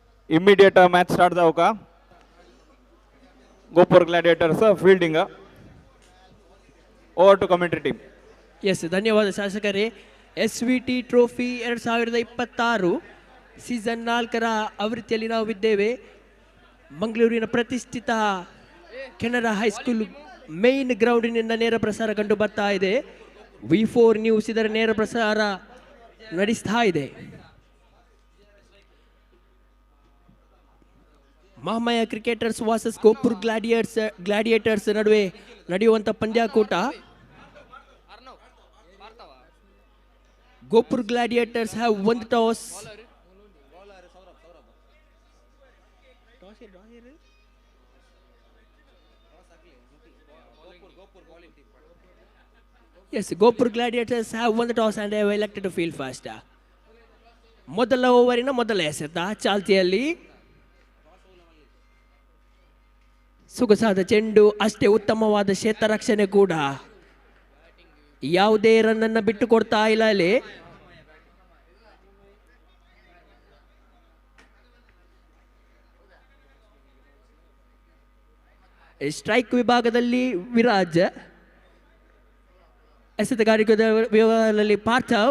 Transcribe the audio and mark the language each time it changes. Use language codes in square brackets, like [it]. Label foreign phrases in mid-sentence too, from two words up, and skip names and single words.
[en] immediate match start [mr] जाऊ का [en] Gopur Gladiators fielding over to commentary team [kn] ಎಸ್ ಧನ್ಯವಾದ ಶಾಸಕರೇ. SVT ಟ್ರೋಫಿ 2026 ಸೀಸನ್ 4ರ ಆವೃತ್ತಿಯಲ್ಲಿ ನಾವಿದ್ದೇವೆ. ಮಂಗಳೂರಿನ ಪ್ರತಿಷ್ಠಿತ ಕೆನರಾ ಹೈಸ್ಕೂಲ್ ಮೇನ್ ಗ್ರೌಂಡಿನಿಂದ ನೇರ ಪ್ರಸಾರ ಕಂಡು ಬರ್ತಾ ಇದೆ. V4 ನ್ಯೂಸ್ ಇದರ ನೇರ ಪ್ರಸಾರ ನಡೆಸ್ತಾ ಇದೆ. ಮಹಾಮಯ ಕ್ರಿಕೆಟರ್ಸ್ ವರ್ಸಸ್ ಗೋಪುರ್ ಗ್ಲಾಡಿಯೇಟರ್ಸ್ ನಡುವೆ ನಡೆಯುವಂಥ ಪಂದ್ಯಾಕೂಟ. [en] Gopur Gladiators have won the toss. Yes, Gopur Gladiators have won the toss and they have elected to field first. [kn] ಮೊದಲ ಓವರಿನ ಮೊದಲ ಎಸೆತ ಚಾಲ್ತಿಯಲ್ಲಿ ಸೊಗಸಾದ ಚೆಂಡು, ಅಷ್ಟೇ ಉತ್ತಮವಾದ ಕ್ಷೇತ್ರ ರಕ್ಷಣೆ ಕೂಡ. ಯಾವುದೇ ರನ್ನನ್ನು ಬಿಟ್ಟು ಕೊಡ್ತಾ ಇಲ್ಲ ಅಲ್ಲಿ. ಸ್ಟ್ರೈಕ್ ವಿಭಾಗದಲ್ಲಿ ವಿರಾಜ್, ಎಸೆತಗಾರಿಕೆ ವಿಭಾಗದಲ್ಲಿ ಪಾರ್ಥವ್.